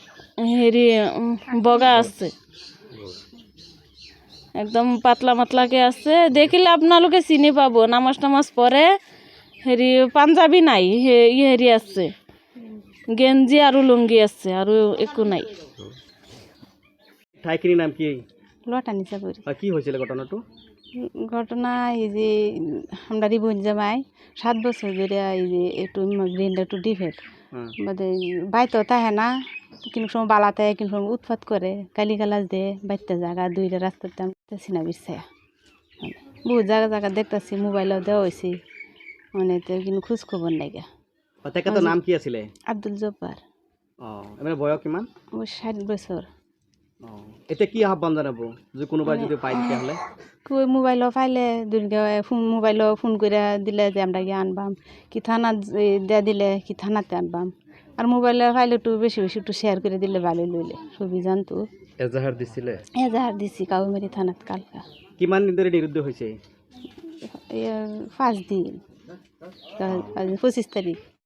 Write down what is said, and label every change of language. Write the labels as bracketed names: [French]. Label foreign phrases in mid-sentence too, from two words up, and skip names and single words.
[Assamese] হেৰি বগা আছে, একদম পাতলা মাতলাকে আছে। দেখিলে আপোনালোকে চিনি পাব, নামাজ পঢ়ে। হেৰি পাঞ্জাবী নাই, হেৰি আছে গেঞ্জি আৰু লুংগি আছে, আৰু একো নাই। ঠাইখিনিৰ নাম কি? লটানি চাপৰি। কি হৈছিলে ঘটনাটো? [Bangla] ঘটনা এই যে আমরা বোন জামাই 7 বছর ধরে এই যে একটু ব্রেনটা একটু ডিফেক্ট, মানে বাইতো তাহে না, কিন্তু সময় বালাতে কিন্তু সময় উৎপাত করে, গালি গালাজ দেয়, বাইতে জায়গা 2টা রাস্তাতে চিনা বিচ্ছে। মানে বহুত জায়গা দেখতেছি, মোবাইলেও দেওয়া হয়েছে, মানে তো কিন্তু খোঁজ খবর নাই গা। [Assamese] তেখেতৰ নাম কি আছিলে? আব্দুল জব্বার। এনে বয়স কিমান? [Bangla] 60 বছর। [Assamese] এতিয়া কি আহ্বান জানাব যে কোনোবাই যদি পায় তেতিয়াহ'লে? [Bangla] কই মোবাইলও পাইলে মোবাইলও ফোন করে দিলে যে আমরা গিয়ে আনবাম, কি থানাত দেয়া দিলে কি থানাতে আনবাম, আর মোবাইলে পাইলে একটু বেশি একটু শেয়ার করে দিলে ভালো লইলে সবই জানতো। [Assamese] এজাহাৰ দিছিলে? [Bangla] এজাহার দিছি কাউমারি থানাত কালকা। কিমান দিন ধরে নিরুদ্দেশ হয়েছে? 5 দিন, 25 তারিখ।